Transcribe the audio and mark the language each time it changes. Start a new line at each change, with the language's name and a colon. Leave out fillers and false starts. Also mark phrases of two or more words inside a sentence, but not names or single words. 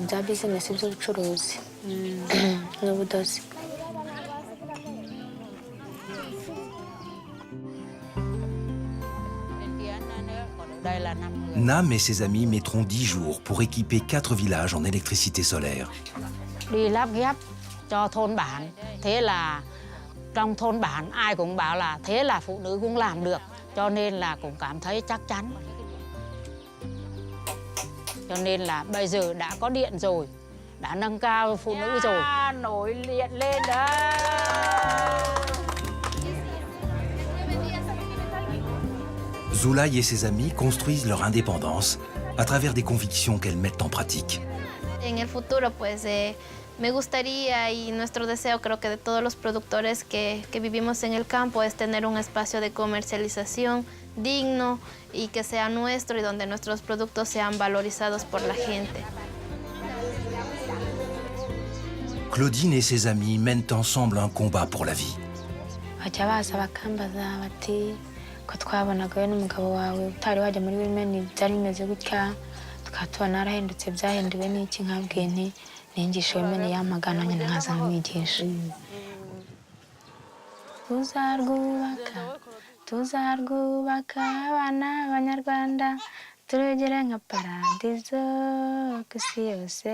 Kinyarwanda: Bya bizinesi by'ubucuruzi n'ubudozi.
French: Nam et ses amis mettront 10 jours pour équiper 4 villages en électricité solaire.
Vietnamese: Đi lắp ghép cho thôn bản. Thế là trong thôn bản ai cũng bảo là thế là phụ nữ cũng làm được. Cho nên là cũng cảm thấy chắc chắn. Cho nên là bây giờ đã có điện rồi, đã nâng cao phụ nữ rồi. Nổi điện lên đấy.
French: Zulay et ses amis construisent leur indépendance à travers des convictions qu'elles mettent en pratique.
Spanish: En el futuro, pues, me gustaría, y nuestro deseo creo que de todos los productores que vivimos en el campo, es tener un espacio de comercialización digno y que sea nuestro y donde nuestros productos sean valorizados por la gente.
French: Claudine et ses amis mènent ensemble un combat pour la vie.
Kinyarwanda: Ko twabonaga n'umugabo wawe utari wajya muri Women byari bimeze gutya, tukatubona narahindutse byahinduwe n'iki, nkabwiye nti ningisha Women yamagana nyine nkaza nkamwigisha. Tuzarwubaka abana b'Abanyarwanda turugere nka paradizo ku isi yose.